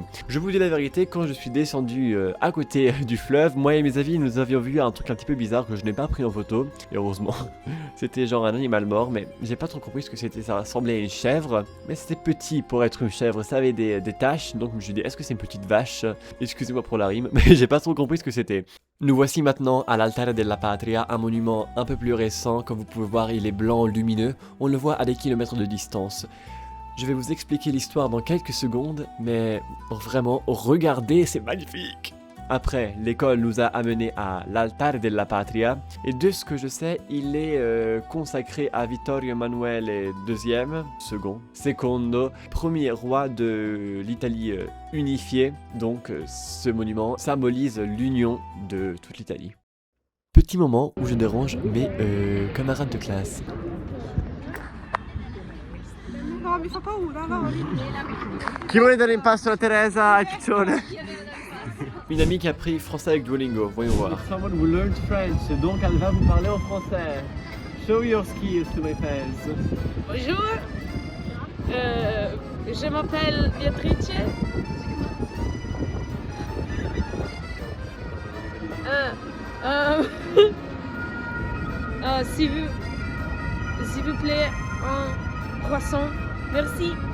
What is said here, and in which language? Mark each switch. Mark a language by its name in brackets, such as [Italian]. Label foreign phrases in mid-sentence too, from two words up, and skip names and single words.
[French] Je vous dis la vérité, quand je suis descendu à côté du fleuve, moi et mes amis, nous avions vu un truc un petit peu bizarre que je n'ai pas pris en photo, et heureusement, c'était genre un animal mort, mais j'ai pas trop compris ce que c'était, ça ressemblait à une chèvre, mais c'était petit pour être une chèvre, ça avait des taches, donc je me suis dit, est-ce que c'est une petite vache? Excusez-moi pour la rime, mais j'ai pas trop compris ce que c'était. Nous voici maintenant à l'Altare della Patria, un monument un peu plus récent, comme vous pouvez voir, il est blanc, lumineux, on le voit à des kilomètres de distance. Je vais vous expliquer l'histoire dans quelques secondes, mais vraiment, regardez, c'est magnifique! Après, l'école nous a amenés à l'Altare della Patria, et de ce que je sais, il est consacré à Vittorio Emanuele II, secondo, premier roi de l'Italie unifiée. Donc, ce monument symbolise l'union de toute l'Italie. Petit moment où je dérange mes camarades de classe. [Italian] No, mi fa paura, no. Chi vuole dare in pasto a Teresa e Piccione? [French] Une amie qui a pris français avec Duolingo, voyons voir. [English] Someone who learned French, [French] donc elle va vous parler en français. [English] Show your skills to my fans. [French] Bonjour, je m'appelle Beatrice. S'il vous plaît, un croissant, merci.